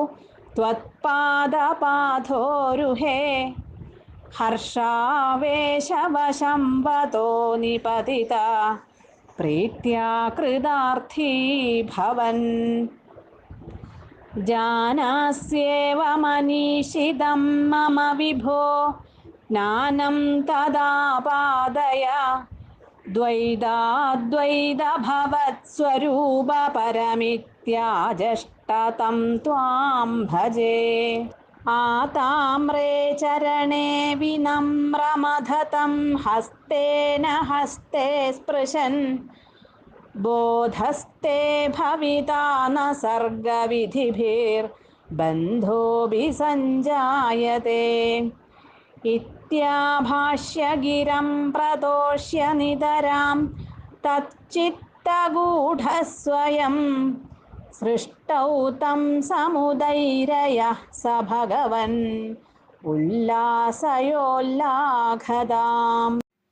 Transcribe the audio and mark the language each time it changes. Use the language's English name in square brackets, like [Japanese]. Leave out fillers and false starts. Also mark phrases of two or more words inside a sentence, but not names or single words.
[Sanskrit] ത്വത്പാദപാഥോരുഹേ ഹർഷാവേശവശം വതോ നിപതിത പ്രീത്യാ കൃതാർത്ഥീ ഭവൻ ജാനാസ്യേവ മനീഷിതം മമ വിഭോ ജ്ഞാനം തദാപാദയ ദ്വൈതാദ്വൈതഭവത്സ്വരൂപപരമിത്യാജഷ്ടതം ത്വാം ഭജേ आताम्रे चरणे विनम्रमधतं हस्तेन हस्ते स्पृशन् बोधस्ते भविता न सर्गविधिभिर्बन्धोऽपि सञ्जायते इत्याभाष्यगिरं प्रतोष्य नितरां तच्चित्तगूढस्वयं सृष्टौ तं समुदैरयः स भगवन् उल्लासयोल्लाघदाम्.